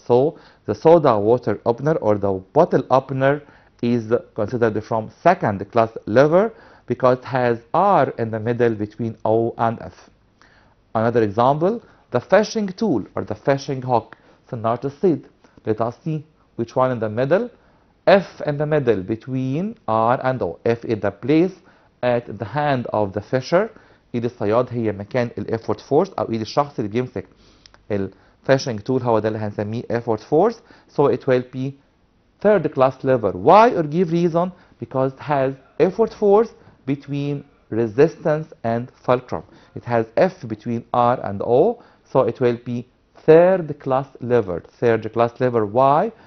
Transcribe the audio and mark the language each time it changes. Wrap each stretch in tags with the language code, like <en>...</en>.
<en>So the soda water opener or the bottle opener is considered from second class lever because it has R in the middle between O and F. Another example, the fishing tool or the fishing hook. So not a seed. Let us see which one in the middle. F in the middle between R and O. F is the place at the hand of the fisher.</en> <ar>ايد الصياد هي مكان الافورت فورس او ايد الشخص اللي بيمسك الفishing tool هو ده اللي هنسميه effort force.</ar> <en>So it will be third class lever. Why or give reason? Because it has effort force between resistance and fulcrum. It has F between R and O, so it will be third class lever. Third class lever. Why?</en>